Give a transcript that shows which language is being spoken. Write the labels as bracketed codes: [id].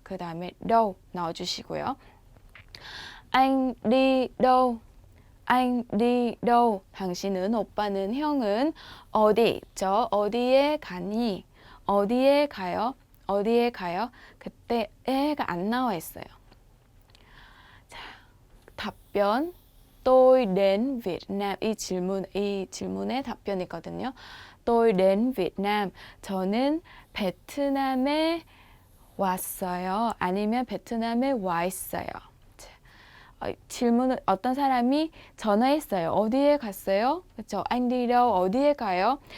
[ko] 그 다음에 đâu 넣어주시고요. [vi] anh đi đâu? anh đi đâu? [ko] 당신은, 오빠는, 형은 어디? 어디에 가니? 어디에 가요? 어디에 가요? 그때 에가 안 나와 있어요. 자, 답변 [vi] tôi đến Việt Nam. [ko] 이 질문의 답변이거든요. [vi] tôi đến Việt Nam. [ko] 저는 베트남에 왔어요. 아니면 베트남에 와 있어요. 질문은 어떤 사람이 전화했어요. 어디에 갔어요? 그렇죠? [vi] anh đi đâu? [ko] 어디에 가요?